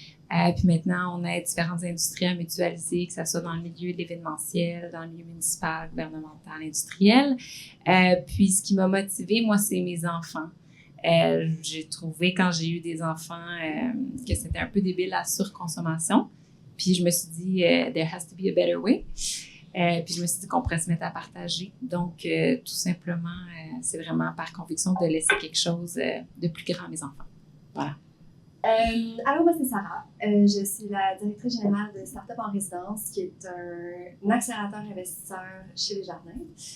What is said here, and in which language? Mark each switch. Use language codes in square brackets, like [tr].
[fr] Puis maintenant, on aide différentes industries à mutualiser, que ce soit dans le milieu de l'événementiel, dans le milieu municipal, gouvernemental, industriel. Puis ce qui m'a motivée, moi, c'est mes enfants. J'ai trouvé, quand j'ai eu des enfants, que c'était un peu débile la surconsommation. Puis je me suis dit, [en] there has to be a better way. [fr] Puis je me suis dit qu'on pourrait se mettre à partager. Donc, tout simplement, c'est vraiment par conviction de laisser quelque chose de plus grand à mes enfants. Voilà. Alors, moi, c'est Sarah. Je suis la directrice générale de Startup en résidence, qui est un accélérateur investisseur chez Desjardins.